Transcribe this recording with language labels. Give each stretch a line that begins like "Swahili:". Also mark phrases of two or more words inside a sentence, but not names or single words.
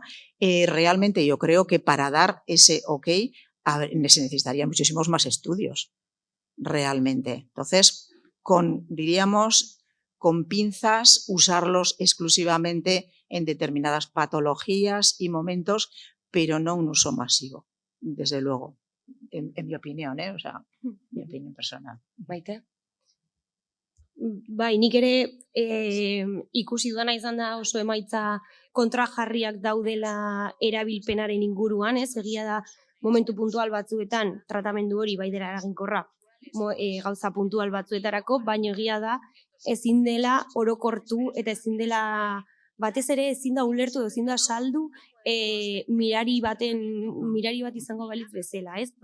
Spanish: Realmente yo creo que para dar ese ok se necesitarían muchísimos más estudios, realmente. Entonces, diríamos, con pinzas, usarlos exclusivamente en determinadas patologías y momentos, pero no un uso masivo, desde luego, en mi opinión, o sea, mi opinión personal. Maite?
Basque: Bai, nik ere ikusi duana izan da oso emaitza kontrajarriak daudela erabilpenaren inguruan, egia da momentu puntual batzuetan tratamendu hori bai dela eraginkorra gauza puntual batzuetarako, baina egia da ezin dela orokortu eta ezin dela batez ere ezin da ulertu, ezin da saldu mirari bat izango balitz bezala, ez?